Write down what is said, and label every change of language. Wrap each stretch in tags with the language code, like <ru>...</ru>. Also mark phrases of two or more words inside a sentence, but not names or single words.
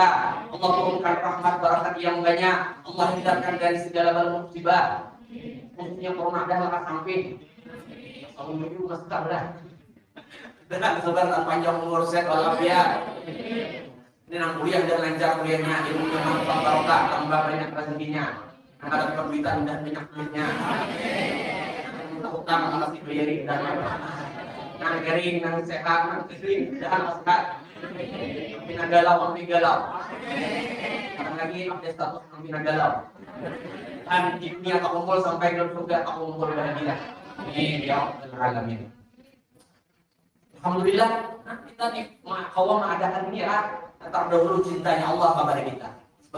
<id>Allah turunkan rahmat barakat yang banyak. Allah hindarkan dari segala bala musibah. Khususnya corona dah lekas samping. Kalau menuju masuk dah. Dan sebentar panjang umur sehat walafiat. Ini nang kuliah dan lancar kuliahnya, ilmunya manfaat barokah, tambah banyak rezekinya. Nang ada perbuatan dan banyak duitnya. Nang utang masih bayari dan nang kering, nang sehat, nang kering dan sehat. Pina galau, ambil galau. Sekarang lagi update status pina galau. Dan ini aku kumpul sampai ke surga, aku kumpul bahagia. Ini ya alamin. Alhamdulillah, kita nih kawan mengadakan ini ya terdahulu cintanya Allah kepada kita.</id>